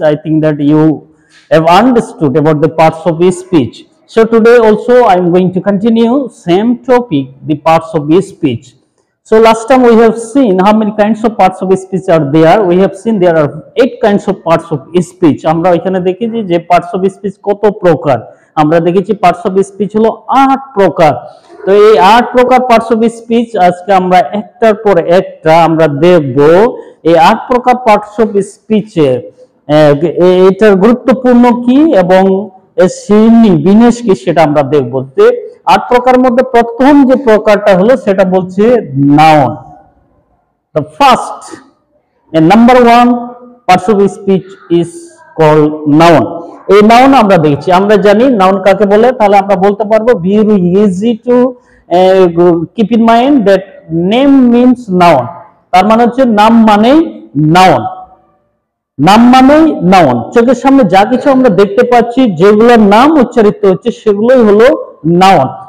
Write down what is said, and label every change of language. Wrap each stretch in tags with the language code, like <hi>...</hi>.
<en>I think that you have understood about the parts of speech. So today also I am going to continue same topic, the parts of speech. So last time we have seen how many kinds of parts of speech are there. We have seen there are 8 kinds of parts of speech.</en> <bn>আমরা এখানে দেখেছি যে parts of speech কত প্রকার। আমরা দেখেছি parts of speech হলো 8 প্রকার। তো এই 8 প্রকার পার্টস অফ স্পিচ আজকে আমরা একটার পর একটা আমরা দেখব। এই 8 প্রকার পার্টস অফ স্পিচে এটার গুরুত্বপূর্ণ কি এবং এর শ্রেণী বিন্যাস কি সেটা আমরা দেখব। যে 8 প্রকারের মধ্যে প্রথম যে প্রকারটা হলো সেটা বলছে noun.</bn> <en>The first and number 1 parts of speech is called noun.</en> <bn>এই নাউন আমরা দেখছি, আমরা জানি নাউন কাকে বলে, তাহলে আমরা বলতে পারবো</bn> <en>very easy to keep in mind that name means noun.</en> <bn>তার মানে হচ্ছে নাম মানেই নাউন। নাম মানেই নাউন। চোখের সামনে যা কিছু আমরা দেখতে পাচ্ছি, যেগুলোর নাম উচ্চারিত হচ্ছে সেগুলোই হলো নাউন।</bn>